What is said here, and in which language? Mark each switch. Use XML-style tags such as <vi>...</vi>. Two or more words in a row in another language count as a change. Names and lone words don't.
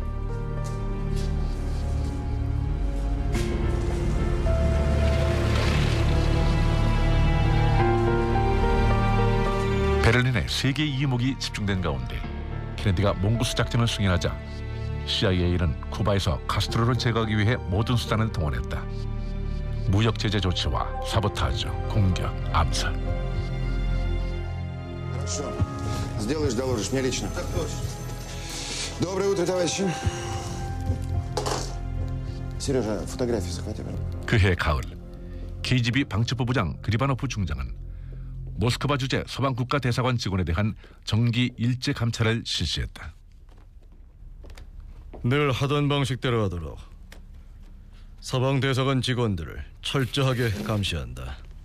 <ko>베를린에 세계의 이목이 집중된 가운데 케네디가 몽고스 작전을 승인하자 CIA는 쿠바에서 카스트로를 제거하기 위해 모든 수단을 동원했다. 무역 제재 조치와 사보타주, 공격, 암살.</ko> <ru>Хорошо. Сделаешь, доложишь мне лично. Так точно. Доброе утро, товарищи. Сережа, фотографии захвати, пожалуйста.</ru> <ko>그해 가을, KGB 방첩부부장 그리바노프 중장은 모스크바 주재 서방 국가 대사관 직원에 대한 정기 일제 감찰을 실시했다. 늘 하던 방식대로 하도록 서방 대사관 직원들을 철저하게 감시한다.</ko>